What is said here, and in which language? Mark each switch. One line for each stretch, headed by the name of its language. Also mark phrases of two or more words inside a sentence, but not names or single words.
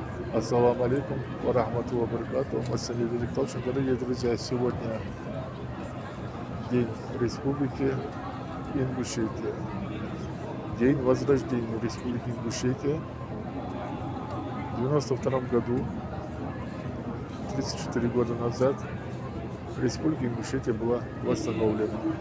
Arabic: السلام عليكم ورحمة الله وبركاته. والسلام عليكم.
Russian: Дорогие друзья, сегодня День Республики Ингушетия. День возрождения Республики Ингушетия. В 1992 году, 34 года назад, Республика Ингушетия была восстановлена.